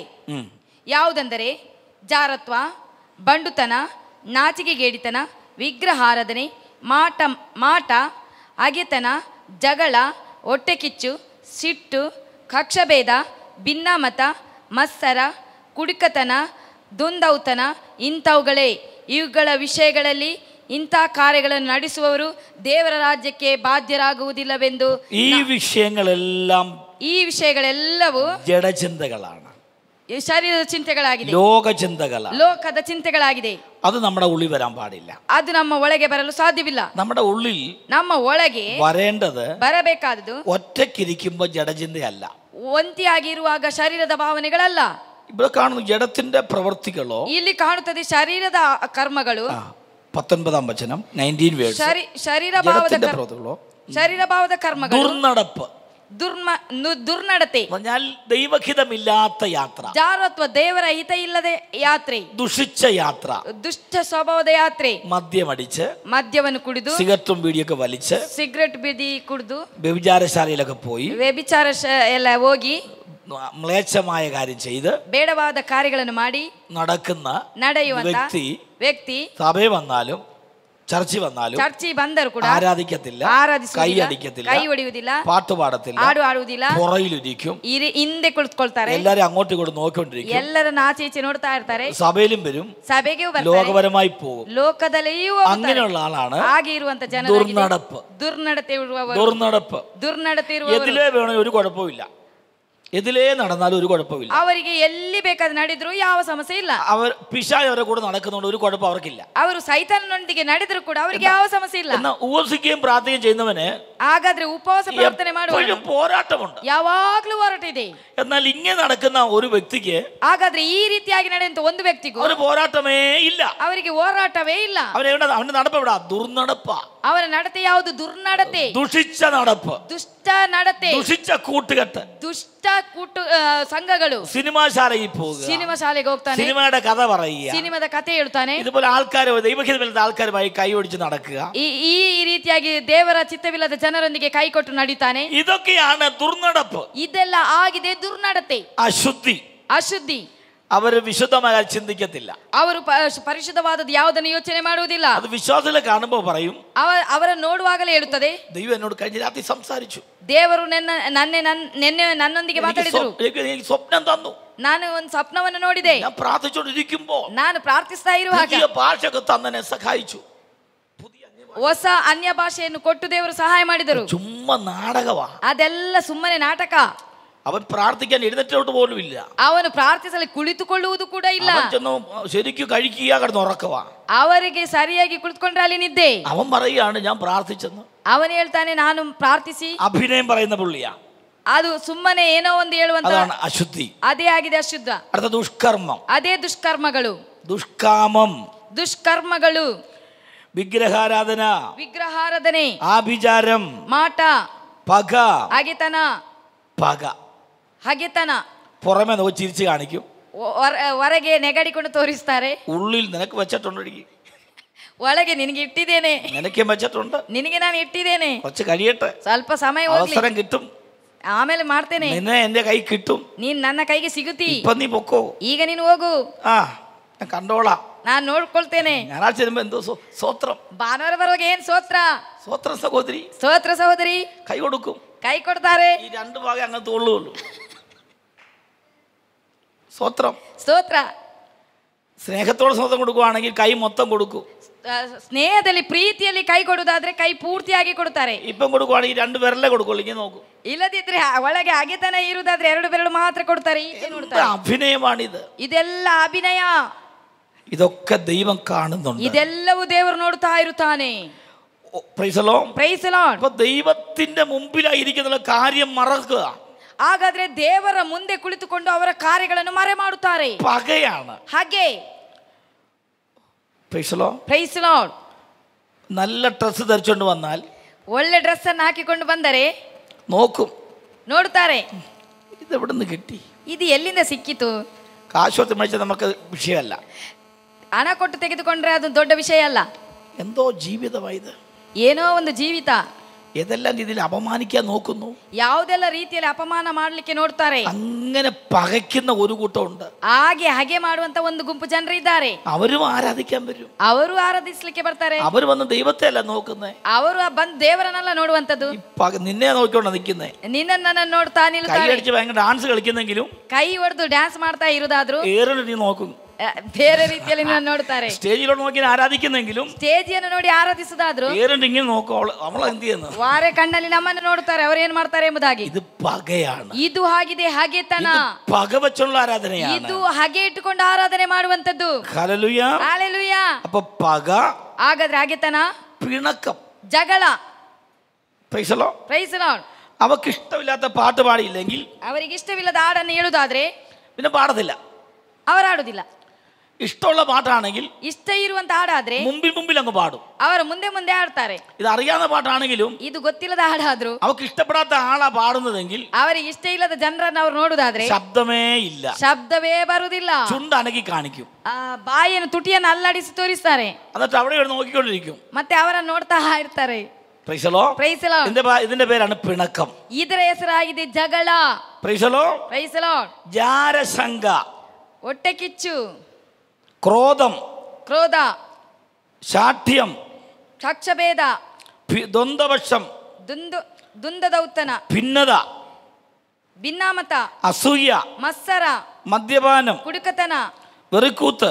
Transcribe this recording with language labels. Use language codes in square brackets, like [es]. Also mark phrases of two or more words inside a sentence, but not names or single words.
[kn] ಯಾವುದೆಂದರೆ ಜಾರತ್ವ, ಬಂಡುತನ, ನಾಚಿಕೆಗೇಡಿತನ, ವಿಗ್ರಹಾರಾಧನೆ, ಮಾಟ, ಅಗೆತನ, ಜಗಳ, ಹೊಟ್ಟೆಕಿಚ್ಚು, ಸಿಟ್ಟು, ಕಕ್ಷಭೇದ, ಭಿನ್ನಮತ, ಮತ್ಸರ, ಕುಡುಕತನ, ದುಂದೌತನ ಇಂಥವುಗಳೇ. ಇವುಗಳ ವಿಷಯಗಳಲ್ಲಿ ಇಂಥ ಕಾರ್ಯಗಳನ್ನು ನಡೆಸುವವರು ದೇವರ ರಾಜ್ಯಕ್ಕೆ ಬಾಧ್ಯರಾಗುವುದಿಲ್ಲವೆಂದು. ಈ ವಿಷಯಗಳೆಲ್ಲವೂ [ml] ജഡചിന്തകളാണ്, [kn] ಶರೀರದ ಚಿಂತೆಗಳಾಗಿದೆ, ಲೋಕದ ಚಿಂತೆಗಳಾಗಿದೆ. [ml] അത് നമ്മുടെ ഉള്ളിൽ വരാൻ പാടില്ല. [kn] ಅದು ನಮ್ಮ ಒಳಗೆ ಬರಲು ಸಾಧ್ಯವಿಲ್ಲ. [ml] നമ്മുടെ ഉള്ളിൽ [kn] ನಮ್ಮ ಒಳಗೆ [ml] വരേണ്ടത് [kn] ಬರಬೇಕಾದದ್ದು [ml] ഒറ്റയ്ക്കിരിക്കുമ്പോൾ ജഡചിന്തയല്ല, [kn] ಒಂಟಿಯಾಗಿರುವಾಗ ಶರೀರದ ಭಾವನೆಗಳಲ್ಲ. [ml] ഇവിടെ കാണുന്നു ജഡത്തിന്റെ പ്രവൃത്തികളോ, [kn] ಇಲ್ಲಿ ಕಾಣುತ್ತದೆ ಶರೀರದ ಕರ್ಮಗಳು. [ml] 19-ാം വചനം 19 വേഴ്സ്. [kn] ಶರೀರ ಭಾವದ ಕರ್ಮಗಳು, [ml] ദുർനടപ്പ്, [kn] ದುರ್ನಡತೆ, [ml] ദൈവഹിതമില്ലാത്ത യാത്ര, [kn] ಜಾರತ್ವ, ದೇವರ ಹಿತ ಇಲ್ಲದೆ ಯಾತ್ರೆ, [ml] ദുഷിച്ച യാത്ര, [kn] ದುಷ್ಟ ಸ್ವಭಾವದ ಯಾತ್ರೆ, [ml] മദ്യമടിച്ച്, [kn] ಮದ್ಯವನ್ನು ಕುಡಿದು, [ml] സിഗരറ്റും ബീഡിയൊക്കെ വലിച്ച്, [kn] ಸಿಗರೆಟ್ ಬೀದಿ ಕುಡಿದು, [ml] വ്യഭിചാരശാലയിലൊക്കെ പോയി, [kn] ವ್ಯಭಿಚಾರ ಎಲ್ಲ ಹೋಗಿ, [ml] മ്ലേച്ഛമായ കാര്യം ചെയ്ത് [kn] ಬೇಡವಾದ ಕಾರ್ಯಗಳನ್ನು ಮಾಡಿ ನಡೆಯುವಂತ ವ್ಯಕ್ತಿ [ml] സഭയിൽ വന്നാലും ചർച്ചിൽ വന്നാലും [kn] ಚರ್ಚಿ ಬಂದರೂ ಕೂಡ [ml] ആരാധിക്കത്തില്ല, കൈ അടിക്കത്തില്ല, [kn] ಕೈ ಹೊಡೆಯುವುದಿಲ್ಲ, [ml] പാട്ട് പാടത്തില്ല, [kn] ಹಾಡು ಹಾಡುವುದಿಲ್ಲ, [ml] പുറയിലിരിക്കും, [kn] ಹಿಂದೆ ಕುಳಿತುಕೊಳ್ತಾರೆ, [ml] എല്ലാരും അങ്ങോട്ടും ഇങ്ങോട്ടും നോക്കിക്കൊണ്ടിരിക്കും, [kn] ಎಲ್ಲರನ್ನ ಆಚೆ ಈಚೆ ನೋಡ್ತಾ ಇರ್ತಾರೆ, [ml] സഭയിലും വരും, [kn] ಸಭೆಗೆ ಬರ್ತಾರೆ, [ml] ലോകപരമായി പോകും, [kn] ಲೋಕದಲ್ಲಿಯೂ [ml] അങ്ങനെയുള്ള ആളാണ് [kn] ಹಾಗೆ ಇರುವಂತ ಜನರು. ದುರ್ನಡತೆ ಇರುವವರು [ml] എതിലേ വേണമെങ്കിൽ ഒരു കുഴപ്പമില്ല, എതിലേ നടന്നാലും ഒരു കുഴപ്പമില്ല, [kn] ಅವರಿಗೆ ಎಲ್ಲಿ ಬೇಕಾದ್ರೆ ನಡೆದ್ರು ಯಾವ ಸಮಸ್ಯೆ ಇಲ್ಲ. [ml] അവർ പിശാച് അവരെ കൂടെ നടക്കുന്നതുകൊണ്ട് ഒരു കുഴപ്പം അവർക്കില്ല. [kn] ಅವರು ಸೈತಾನನೊಂದಿಗೆ ನಡೆದ್ರು ಕೂಡ ಅವರಿಗೆ ಯಾವ ಸಮಸ್ಯೆ ಇಲ್ಲ. [ml] എന്നാൽ ഉപവസിക്കുകയും പ്രാർത്ഥിക്കുകയും ചെയ്യുന്നവന് [kn] ಹಾಗಾದ್ರೆ ಉಪವಾಸ ಪ್ರಾರ್ಥನೆ ಮಾಡುವ [ml] പോരാട്ടമുണ്ട്, [kn] ಯಾವಾಗ್ಲೂ ಹೋರಾಟ ಇದೆ. [ml] എന്നാൽ ഇങ്ങനെ നടക്കുന്ന ഒരു വ്യക്തിക്ക്, [kn] ಹಾಗಾದ್ರೆ ಈ ರೀತಿಯಾಗಿ ನಡೆಯುವಂತ ಒಂದು ವ್ಯಕ್ತಿಗೂ [ml] ഒരു പോരാട്ടമേ ഇല്ല, [kn] ಅವರಿಗೆ ಹೋರಾಟವೇ ಇಲ್ಲ. [ml] അവന്റെ നടപ്പ് എവിടാ? ദുർനടപ്പ. [kn] ಅವರ ನಡತೆ ಯಾವುದು? ದುರ್ನಡತೆ, [ml] ദുഷിച്ച നടപ്പ്, [kn] ದುಷ್ಟ ನಡತೆ, [ml] ദുഷിച്ച കൂട്ടുകെട്ട്, [kn] ದುಷ್ಟ ಸಂಘಗಳು. [ml] സിനിമാ ശാലയിൽ പോകുക, [kn] ಸಿನಿಮಾ ಶಾಲೆಗೆ ಹೋಗ್ತಾನೆ, [ml] സിനിമയുടെ കഥ പറയുക, [kn] ಸಿನಿಮಾದ ಕಥೆ ಹೇಳ್ತಾನೆ. [ml] ഇതുപോലെ ആൾക്കാർ ദൈവഹിതമില്ലാത്ത ആൾക്കാരുമായി കൈ ഒടിച്ച് നടക്കുക, [kn] ಈ ರೀತಿಯಾಗಿ ದೇವರ ಚಿತ್ತವಿಲ್ಲದ ಜನರೊಂದಿಗೆ ಕೈ ಕೊಟ್ಟು ನಡೀತಾನೆ. [ml] ഇതൊക്കെയാണ് ദുർനടപ്പ്. [kn] ಇದೆಲ್ಲ ಆಗಿದೆ ದುರ್ನಡತೆ, [ml] അശുദ്ധി. [kn] ಅಶುದ್ಧಿ. [ml] അവര് വിശുദ്ധമായി ചിന്തിക്കത്തില്ല. [kn] ಅವರು ಪರಿಶುದ್ಧವಾದದ್ದು ಯಾವುದನ್ನು ಯೋಚನೆ ಮಾಡುವುದಿಲ್ಲ. [ml] അത് വിശ്വാസത്തിൽ കാണുമ്പോൾ പറയും, [kn] ಅವರನ್ನು ನೋಡುವಾಗಲೇ ಹೇಳುತ್ತದೆ, [ml] ദൈവം എന്നോട് കഴിഞ്ഞ രാത്രി സംസാരിച്ചു, [kn] ದೇವರು ನಿನ್ನೆ ನನ್ನೊಂದಿಗೆ ಮಾತಾಡಿದರು, [ml] സ്വപ്നം തന്നു, [kn] ನಾನು ಒಂದು ಸ್ವಪ್ನವನ್ನು ನೋಡಿದೆ, [ml] ഞാൻ പ്രാർത്ഥിച്ചുകൊണ്ടിരിക്കുമ്പോൾ [kn] ನಾನು ಪ್ರಾರ್ಥಿಸ್ತಾ ಇರುವಾಗ [ml] ഭാഷയൊക്കെ തന്നെ സഹായിച്ചു, [kn] ಹೊಸ ಅನ್ಯ ಭಾಷೆಯನ್ನು ಕೊಟ್ಟು ದೇವರು ಸಹಾಯ ಮಾಡಿದರು. [ml] ചുമ്മാ നാടകവാ, [kn] ಅದೆಲ್ಲ ಸುಮ್ಮನೆ ನಾಟಕ. [ml] അവൻ പ്രാർത്ഥിക്കാൻ എഴുന്നേറ്റോട്ട് പോലും ഇല്ല, [kn] ಅವನು ಪ್ರಾರ್ಥಿಸಲು ಕುಳಿತುಕೊಳ್ಳುವುದು ಕೂಡ ಇಲ್ಲ, [ml] ശരിക്കും കഴിക്കുക, കിടന്ന് ഉറക്കവാ, [kn] ಅವರಿಗೆ ಸರಿಯಾಗಿ ಕುಳಿತುಕೊಂಡ್ರೆ ಅಲ್ಲಿ ನಿದ್ದೆ. [ml] അവൻ പറയുകയാണ് ഞാൻ പ്രാർത്ഥിച്ചെന്ന്. [kn] ಅವನು ಹೇಳ್ತಾನೆ ನಾನು ಪ್ರಾರ್ಥಿಸಿ. [ml] അഭിനയം പറയുന്ന പുള്ളിയാ, [kn] ಅದು ಸುಮ್ಮನೆ ಏನೋ ಒಂದು ಹೇಳುವಂತ, [ml] അശുദ്ധി. [kn] ಅದೇ ಆಗಿದೆ ಅಶುದ್ಧ. [ml] അടുത്ത ദുഷ്കർമ്മം, [kn] ಅದೇ ದುಷ್ಕರ್ಮಗಳು, [ml] ദുഷ്കാമം, [kn] ದುಷ್ಕರ್ಮಗಳು, [ml] വിഗ്രഹാരാധന, [kn] ವಿಗ್ರಹಾರಾಧನೆ, [ml] ആഭിചാരം, [kn] ಮಾಟ, [ml] പക, [kn] ಹಗೆತನ, [ml] പക, [kn] ಹಗೆತನ, [ml] പുറമെ നോക്കി ചിരിച്ചു കാണിക്കും, [kn] ಹೊರಗೆ ನೆಗಡಿಕೊಂಡು ತೋರಿಸ್ತಾರೆ, [ml] ഉള്ളിൽ നിനക്ക് വെച്ചിട്ടുണ്ട്, [kn] ಒಳಗೆ ನಿನಗೆ ಇಟ್ಟಿದ್ದೇನೆ, [ml] നിനക്കും വെച്ചിട്ടുണ്ട്, [kn] ನಿನಗೆ ನಾನು ಇಟ್ಟಿದ್ದೇನೆ, [ml] കുറച്ച് കഴിയട്ടെ, [kn] ಸ್ವಲ್ಪ ಸಮಯ [ml] അവസരം കിട്ടും, [kn] ಆಮೇಲೆ ಮಾಡ್ತೇನೆ, [ml] നിന്നെ എന്റെ കൈ കിട്ടും, [kn] ನೀನ್ ನನ್ನ ಕೈಗೆ ಸಿಗುತ್ತಿ, [ml] ഇപ്പൊ നീ പൊക്കോ, [kn] ಈಗ ನೀನು ಹೋಗು, [ml] ഞാൻ കണ്ടോളാം, [kn] ನಾನು ನೋಡ್ಕೊಳ್ತೇನೆ. [ml] ഞായറാഴ്ച വരുമ്പോ എന്തോ സ്വത്രം, [kn] ಭಾನುವಾರ ಬರುವಾಗ ಏನ್ ಸ್ತೋತ್ರ, [ml] സ്വത്രം സഹോദരി, [kn] ಸ್ತೋತ್ರ ಸಹೋದರಿ, [ml] കൈ കൊടുക്കും, [kn] ಕೈ ಕೊಡ್ತಾರೆ, [ml] ഈ രണ്ടു ഭാഗം അങ്ങനത്തെ ഉള്ളൂ, സ്വത്രം, [kn] ಸ್ತೋತ್ರ. [ml] സ്നേഹത്തോടെ സ്വന്തം കൊടുക്കുവാണെങ്കിൽ കൈ മൊത്തം കൊടുക്കും, [kn] ಸ್ನೇಹದಲ್ಲಿ ಪ್ರೀತಿಯಲ್ಲಿ ಕೈ ಕೊಡುವುದಾದ್ರೆ ಕೈ ಪೂರ್ತಿಯಾಗಿ ಕೊಡುತ್ತಾರೆ. [ml] ഇപ്പം കൊടുക്കുവാണെങ്കിൽ രണ്ട് വിരലേ കൊടുക്കുള്ളൂ, ഇങ്ങനെ നോക്കും, [kn] ಇಲ್ಲದಿದ್ರೆ ಒಳಗೆ ಹಗೆತನ ಇರುವುದಾದ್ರೆ ಎರಡು ಬೆರಳು ಮಾತ್ರ ಕೊಡ್ತಾರೆ. [ml] അഭിനയമാണിത്, [kn] ಇದೆಲ್ಲ ಅಭಿನಯ, [ml] ഇതൊക്കെ ദൈവം കാണുന്നുണ്ട്, [kn] ಇದೆಲ್ಲವೂ ದೇವರು ನೋಡ್ತಾ ಇರುತ್ತಾನೆ. [en] Praise the Lord. Praise the Lord. [ml] അപ്പോൾ ദൈവത്തിന്റെ മുമ്പിലായിരിക്കുന്ന കാര്യം മറക്കുക, [kn] ಹಾಗಾದ್ರೆ ದೇವರ ಮುಂದೆ ಕುಳಿತುಕೊಂಡು ಅವರ ಕಾರ್ಯಗಳನ್ನು ಮರೆ ಮಾಡುತ್ತಾರೆ, [ml] പകയാണ്. [kn] ಹಾಗೆ [en] Praise the Lord. Praise the Lord. [ml] നല്ല ഡ്രസ്സ് ധരിച്ചുകൊണ്ട് വന്നാൽ [kn] ಒಳ್ಳೆ ಡ್ರೆಸ್ ಅನ್ನು ಹಾಕಿಕೊಂಡು ಬಂದರೆ [ml] നോക്കും, [kn] ನೋಡುತ್ತಾರೆ, [ml] ഇത് എവിടെ നിന്ന് കിട്ടി, [kn] ಇದು ಎಲ್ಲಿಂದ ಸಿಕ್ಕಿತು. [ml] കാശ് കൊടുത്ത് മേടിച്ചാൽ നമുക്ക് വിഷയമല്ല, [kn] ಹಣ ಕೊಟ್ಟು ತೆಗೆದುಕೊಂಡ್ರೆ ಅದು ದೊಡ್ಡ ವಿಷಯ ಅಲ್ಲ, [ml] എന്തോ ജീവിതമായത്, [kn] ಏನೋ ಒಂದು ಜೀವಿತ, [ml] ഏതെല്ലാം രീതിയിൽ അപമാനിക്കാൻ നോക്കുന്നു, [kn] ಯಾವುದೆಲ್ಲ ರೀತಿಯಲ್ಲಿ ಅಪಮಾನ ಮಾಡಲಿಕ್ಕೆ ನೋಡ್ತಾರೆ. [ml] അങ്ങനെ പകയ്ക്കുന്ന ഒരു കൂട്ടമുണ്ട്, [kn] ಹಾಗೆ ಮಾಡುವಂತ ಒಂದು ಗುಂಪು ಜನರು ಇದ್ದಾರೆ. [ml] അവരും ആരാധിക്കാൻ വരും, [kn] ಅವರು ಆರಾಧಿಸ್ಲಿಕ್ಕೆ ಬರ್ತಾರೆ. [ml] അവർ വന്ന് ദൈവത്തെ അല്ല നോക്കുന്നേ, [kn] ಅವರು ಬಂದು ದೇವರನ್ನೆಲ್ಲ ನೋಡುವಂತದ್ದು, [ml] നിന്നെ നോക്കിക്കൊണ്ട് നിൽക്കുന്നേ, [kn] ನಿನ್ನನ್ನು ನೋಡ್ತಾ [ml] കൈ [kn] ನಿಲ್ತಾರೆ. [ml] അടിച്ച് ഭയങ്കര ഡാൻസ് കളിക്കുന്നെങ്കിലും [kn] ಕೈ ಹೊಡೆದು ಡ್ಯಾನ್ಸ್ ಮಾಡ್ತಾ ಇರುದಾದ್ರು [ml] ഏറെ നീ നോക്കും, [kn] ಬೇರೆ ರೀತಿಯಲ್ಲಿ ನೋಡ್ತಾರೆ. [ml] സ്റ്റേജിലോട്ട് നോക്കി ആരാധിക്കുന്നെങ്കിലും [kn] ಸ್ಟೇಜಿಯನ್ನು ನೋಡಿ ಆರಾಧಿಸುದಾದ್ರು [ml] ഏറെ ഇങ്ങനെ നോക്കും, അവൾ എന്ത് ചെയ്യുന്നു, [kn] ವಾರೆ ಕಣ್ಣಲ್ಲಿ ನಮ್ಮನ್ನು ನೋಡುತ್ತಾರೆ, ಅವರು ಏನ್ ಮಾಡ್ತಾರೆ ಎಂಬುದಾಗಿ. [ml] ഇത് പകയാണ്, [kn] ಇದು ಆಗಿದೆ ಹಗೆತನ, [ml] പക വെച്ചുള്ള ആരാധനയാണ്, [kn] ಇದು ಹಗೆ ಇಟ್ಟುಕೊಂಡು ಆರಾಧನೆ ಮಾಡುವಂತದ್ದು. [ml] ഹല്ലേലൂയ. [kn] ಹಾಲೆಲೂಯ. [ml] അപ്പൊ പക, [kn] ಹಾಗಾದ್ರೆ ಹಗೆತನ, [ml] പിണക്കം, [kn] ಜಗಳ. [en] Praise the Lord. Praise the Lord. [ml] അവർക്ക് ഇഷ്ടമില്ലാത്ത പാട്ട് പാടിയില്ലെങ്കിൽ [kn] ಅವರಿಗೆ ಇಷ್ಟವಿಲ್ಲದ ಹಾಡನ್ನು ಹೇಳುದಾದ್ರೆ [ml] പിന്നെ പാടത്തില്ല, [kn] ಅವರು ಆಡುದಿಲ್ಲ. [ml] ഇഷ്ടമുള്ള പാട്ടാണെങ്കിൽ [kn] ಇಷ್ಟ ಇರುವಂತ ಹಾಡಾದ್ರೆ [ml] മുമ്പിൽ അങ്ങ് പാടും, [kn] ಅವರು ಮುಂದೆ ಆಡ್ತಾರೆ. [ml] ഇത് അറിയാവുന്ന പാട്ടാണെങ്കിലും [kn] ಇದು ಗೊತ್ತಿಲ್ಲದ ಹಾಡಾದ್ರು [ml] അവർക്ക് ഇഷ്ടപ്പെടാത്ത ആളാ പാടുന്നതെങ്കിൽ [kn] ಅವರಿಗೆ ಇಷ್ಟ ಇಲ್ಲದ ಜನರನ್ನು ಅವರು ನೋಡುದಾದ್ರೆ [ml] ശബ്ദമേ ഇല്ല, [kn] ಶಬ್ದವೇ ಬರುವುದಿಲ್ಲ, [ml] ചുണ്ടനക്കി കാണിക്കും, [kn] ಬಾಯಿಯನ್ನು ತುಟಿಯನ್ನು ಅಲ್ಲಾಡಿಸಿ ತೋರಿಸ್ತಾರೆ, [ml] എന്നിട്ട് അവിടെ നോക്കിക്കൊണ്ടിരിക്കും, [kn] ಮತ್ತೆ ಅವರನ್ನು ನೋಡ್ತಾ ಇರ್ತಾರೆ. [en] Praise the Lord. Praise the Lord. [ml] ഇതിന്റെ പേരാണ് പിണക്കം. [kn] ಇದರ ಹೆಸರಾಗಿದೆ ಜಗಳ. [en] Praise the Lord. Praise the Lord. [ml] ജാരശങ്ക, [kn] ಹೊಟ್ಟೆ ಕಿಚ್ಚು, [ml] ക്രോധം, [kn] ಕ್ರೋಧ, [ml] ശാഠ്യം, [kn] ಪಕ್ಷಭೇದ, [ml] ദ്വന്ദ്വപക്ഷം, [kn] ದುಂದದೌತನ, [ml] ഭിന്നത, [kn] ಭಿನ್ನಾಮತ, [ml] അസൂയ, [kn] ಮತ್ಸರ, [ml] മദ്യപാനം, [kn] ಕುಡುಕತನ, [ml] വെറിക്കൂത്ത്